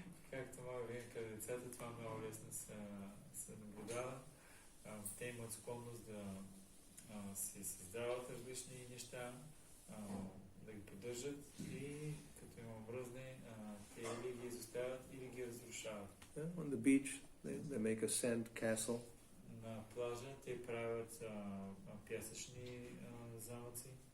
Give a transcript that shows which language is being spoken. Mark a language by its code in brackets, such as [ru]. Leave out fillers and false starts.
[bg] Както мога да кажа, децата това много лесно се наблюдава. Те имат склонност да си създават различни неща, да ги поддържат и като им омръзне, те или ги изоставят, или ги разрушават. [en] On the beach, they make a sand castle. [bg] На плажа те правят пясъчни замъци.